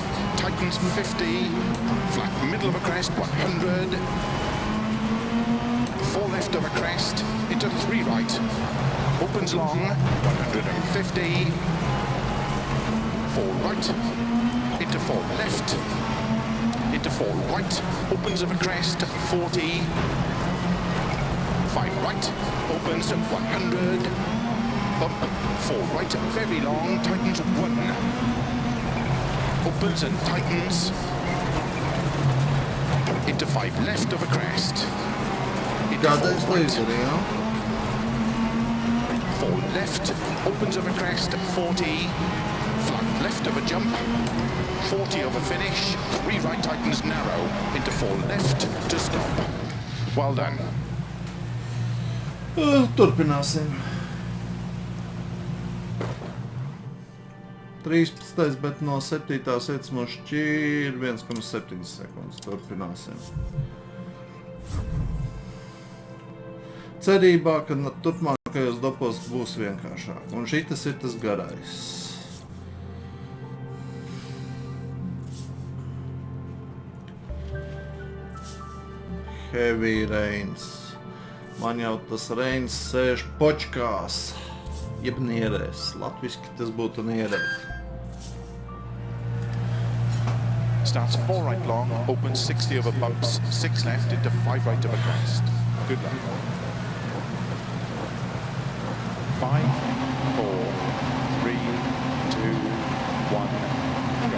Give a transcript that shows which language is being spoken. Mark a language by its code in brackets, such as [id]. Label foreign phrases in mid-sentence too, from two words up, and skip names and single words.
[en] Tightens 50, flat middle of a crest, 100, 4 left of a crest, into 3 right, opens long, 150, 4 right, into 4 left, into 4 right, opens of a crest, 40, 5 right, opens 100, up, 4 right, very long, tightens 1. Opens and tightens into 5 left of a crest. Into 4 [lv] Kādreiz [en] right, [lv] līderi, jā? [en] 4 left, opens of a crest, 40, flat left of a jump, 40 of a finish, 3 right tightens narrow, into 4 left to stop. Well done. [lv] Turpināsim. 13, bet no 7. vietas mums šķīr 1,7 sekundes. Turpināsim. Cerībā, ka turpmākajos dopos būs vienkāršāk. Un šitas ir tas garais. [en] Heavy rains. [lv] Man jau tas rains sēž počkās. Jeb nierēs. Latviski tas būtu nierēs. [en] Starts 4 right long, opens 60 over bumps, 6 left into 5 right of a crest. Good luck. 5, 4, 3, 2, 1, go.